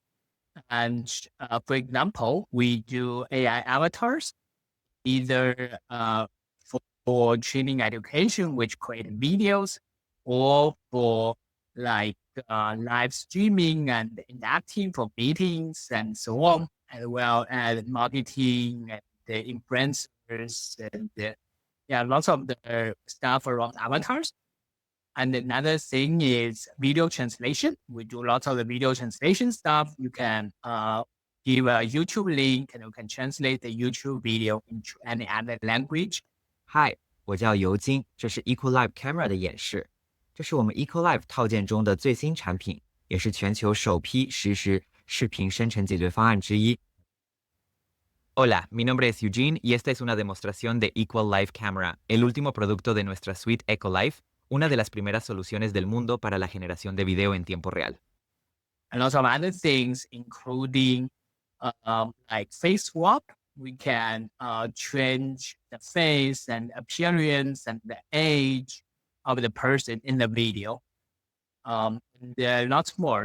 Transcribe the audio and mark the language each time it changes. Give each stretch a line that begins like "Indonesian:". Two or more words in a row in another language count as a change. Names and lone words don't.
English: And for example, we do AI avatars, either for training education, which create videos, or for like live streaming and interacting for meetings and so on, as well as marketing and the influencers and lots of the stuff around avatars. And another thing is video translation. We do lots of the video translation stuff. You can give a YouTube link and you can translate the YouTube video into any other language. Hi，
Chinese: 我叫尤金，这是 Equal Live Camera 的演示。这是我们 Equal Live 套件中的最新产品，也是全球首批实时视频生成解决方案之一。
Spanish: Hola, mi nombre es Eugene y esta es una demostración de Equal Live Camera, el último producto de nuestra suite EcoLive, una de las primeras soluciones del mundo para la generación de video en tiempo real.
English: And lots of other things, including like face swap. We can change the face and appearance and the age of the person in the video. There are lots more.